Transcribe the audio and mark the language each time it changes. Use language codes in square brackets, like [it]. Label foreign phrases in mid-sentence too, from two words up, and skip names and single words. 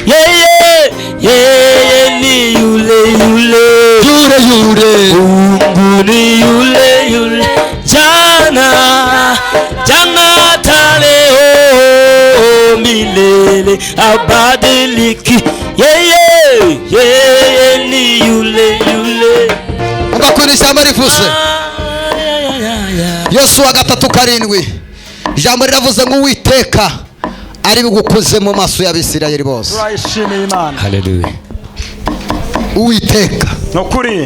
[sw] Yeye ni yule Mungu ni yule jana hata leo milele abadiliki. Yeye ni yule [rw] ugakora ijambo rivuse Yosuwa 3:7 ijambo riravuze ngo Uwiteka ari bugukoze mu maso y'Abisirayeli bose. turayishimiye imana. haleluya. Uwiteka nokuri